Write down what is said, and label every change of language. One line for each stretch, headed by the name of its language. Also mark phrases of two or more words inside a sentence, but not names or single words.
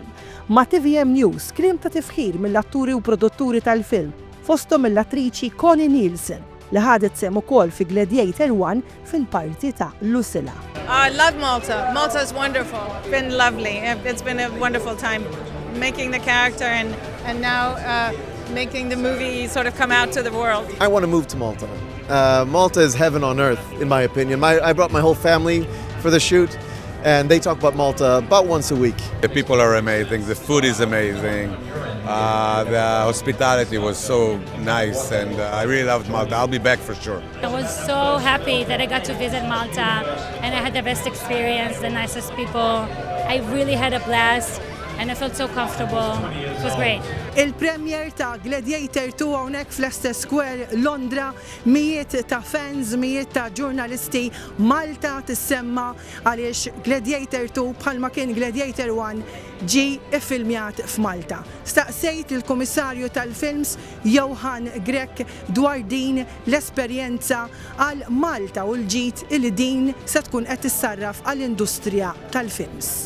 Maltese: Ma' TVM News klim ta' tifħir mill-atturi u produtturi tal-film, fosthom mill-attriċi Connie Nielsen li ħadet sem ukoll fi Gladiator I fil-parti ta' Lucilla.
English: I love Malta. Malta is wonderful. It's been lovely. It's been a wonderful time making the character and now making the movie sort of come out to the world. I want to move to Malta. Malta is heaven on earth, in my opinion. I brought my whole family for the shoot, and they talk about Malta about once a week. The people are amazing, the food is amazing, the hospitality was so nice, and I really loved Malta. I'll be back for sure. I was so happy that I got to visit Malta, and I had the best experience, the nicest people. I really had a blast. And I felt so comfortable. It was great.
Maltese: Il-premier ta' Gladiator II hawnhekk fl-Leicester Square Londra, mijiet ta' fans, mijiet ta' ġurnalisti, Malta tissemma għaliex Gladiator II bħalma kien Gladiator I ġi iffilmjat f'Malta. Staqsejt il-Kummissarju tal-Films Johan Grek dwar din l-esperjenza għal Malta u l-ġid il din se tkun qed tissarraf għall-industrija tal-films.